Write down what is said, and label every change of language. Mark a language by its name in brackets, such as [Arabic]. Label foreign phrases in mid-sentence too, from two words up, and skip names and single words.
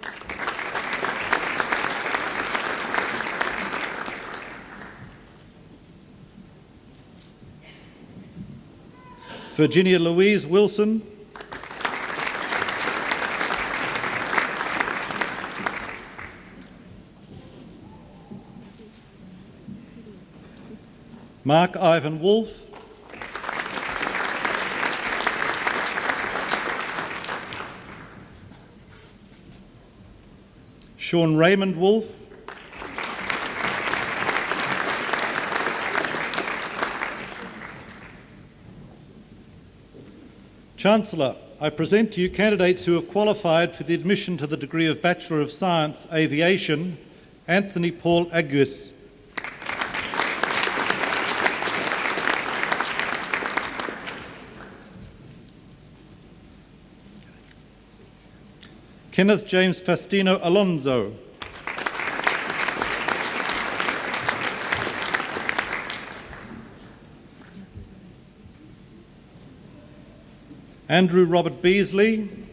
[English] Virginia Louise Wilson, Mark Ivan Wolfe, Sean Raymond Wolfe, Chancellor, I present to you candidates who have qualified for the admission to the degree of Bachelor of Science, Aviation, Anthony Paul Aguis. Kenneth James Fastino Alonso. Andrew Robert Beasley.